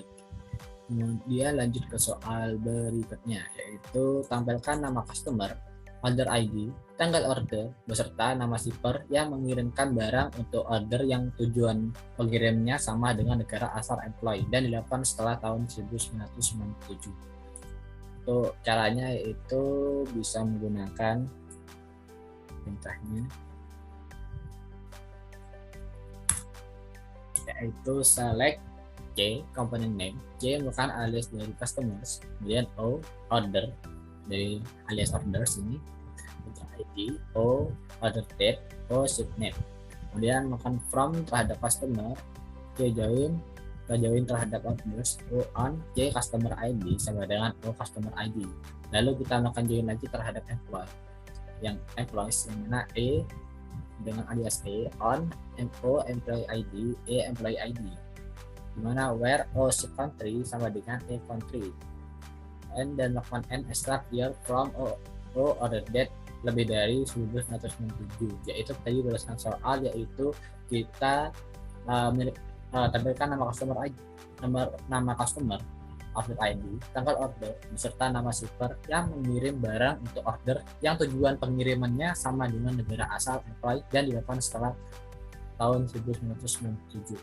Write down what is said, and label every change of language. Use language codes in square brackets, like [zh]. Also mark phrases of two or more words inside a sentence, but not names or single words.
[id] Kemudian lanjut ke soal berikutnya yaitu tampilkan nama customer, [en] order ID, [id] tanggal order beserta nama shipper yang mengirimkan barang untuk order yang tujuan pengirimnya sama dengan negara asal employee dan dilakukan setelah tahun 1997. Untuk caranya yaitu bisa menggunakan perintahnya yaitu [en] select C component name. [id] C merupakan alias dari customers, kemudian O order dari alias orders ini, ID, [en] O order date, O ship name. [id] Kemudian melakukan from terhadap customer, C join terhadap orders, [en] O on C customer ID [id] sama dengan [en] O customer ID. [id] Lalu kita melakukan join lagi terhadap employee yang employees yang mana E dengan alias E on [en] O employee ID, E employee ID, [id] dimana [en] where O ship country [id] sama dengan [en] E country, and [id] dan melakukan N [en] extract year from O order date [id] lebih dari 1997, yaitu tadi berdasarkan soal yaitu kita tampilkan nama [en] customer ID, [id] nama customer, [en] order ID, [id] tanggal order beserta nama shipper yang mengirim barang untuk order yang tujuan pengirimannya sama dengan negara asal employee dan dilakukan setelah tahun 1997.